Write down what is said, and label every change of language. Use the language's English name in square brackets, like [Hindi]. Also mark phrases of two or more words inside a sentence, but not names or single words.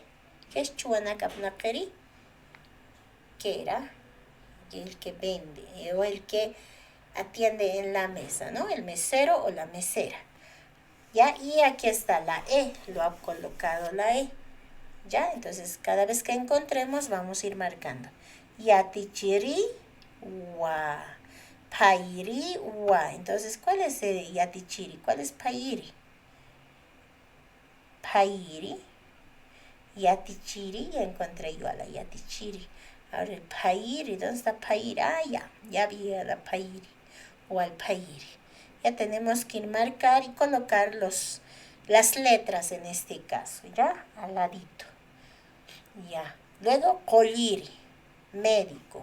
[Spanish] ¿Qué es [Aymara] Chuanak Abnakeri? [Spanish] Que era el que vende o el que atiende en la mesa, ¿no? El mesero o la mesera. ¿Ya? Y aquí está la E, lo ha colocado la E. ¿Ya? Entonces, cada vez que encontremos, vamos a ir marcando. [Aymara] Yatichiri wa. Pairi wa. [Spanish] Entonces, ¿cuál es yatichiri? ¿Cuál es pairi? Pairi. Yatichiri, ya encontré yo a la yatichiri. Ahora el pairi, ¿dónde está pairi? Ah, ya vi a la pairi o al pairi. Ya tenemos que ir marcar y colocar las letras en este caso, ¿ya? Al ladito. Ya. Luego, Colliri, médico.